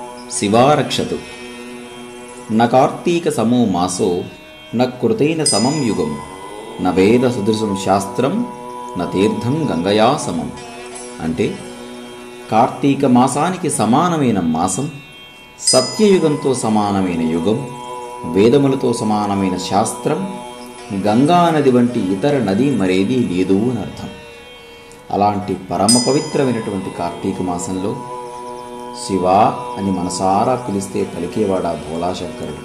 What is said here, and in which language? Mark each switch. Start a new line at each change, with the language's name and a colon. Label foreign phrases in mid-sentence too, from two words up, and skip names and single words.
Sanskrit: शिवारक्षतु। न कार्तीकसमो मासो न कृतेन समं युगं न वेद सुदृशं शास्त्रं न तीर्थं गंगया समं।
Telugu: అంటే కార్తీక మాసానికి సమానమైన మాసం, సత్యయుగంతో సమానమైన యుగం, వేదములతో సమానమైన శాస్త్రం, గంగా నది వంటి ఇతర నది మరేదీ లేదు అని అర్థం. అలాంటి పరమ పవిత్రమైనటువంటి కార్తీక మాసంలో శివ అని మనసారా పిలిస్తే పలికేవాడా భోళాశంకరుడు.